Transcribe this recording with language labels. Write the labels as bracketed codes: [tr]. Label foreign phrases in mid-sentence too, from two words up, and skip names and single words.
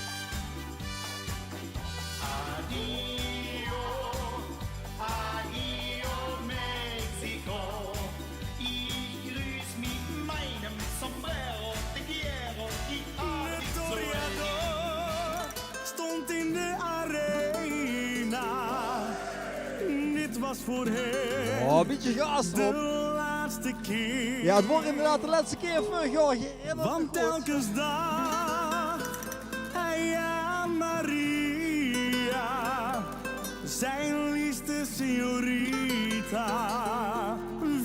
[es] Adio, adio [de] Mexico, ich grüß mit meinem [es] Sombrero de Guerrero, [de] ich habe dich so lieb. [nl] Stond in de arena. Dit was voorheen. Oh, een beetje gas erop. De laatste keer. Ja, het wordt inderdaad de laatste keer vorig jaar. Want telkens dag hij aan Maria, zijn liefste signorita.